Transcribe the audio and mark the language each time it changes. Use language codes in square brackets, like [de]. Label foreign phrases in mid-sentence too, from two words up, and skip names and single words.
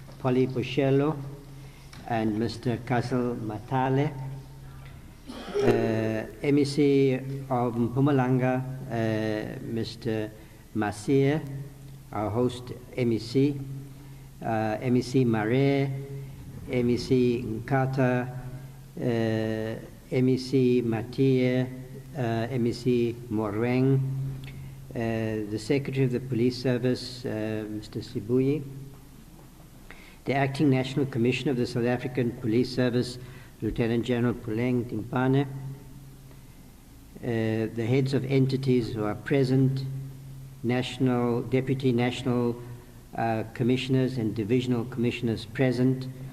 [en] Cachalia and Mr. Kassel Matale, MEC of Mpumalanga, Mr. Masia, our host MEC, MEC Mare, MEC Nkata, MEC Matia, MEC Moreng, the Secretary of the Police Service, Mr. Sibuyi, the Acting National Commissioner of the South African Police Service, Lieutenant General Puleng Timpane, the heads of entities who are present, Deputy National Commissioners and Divisional Commissioners present,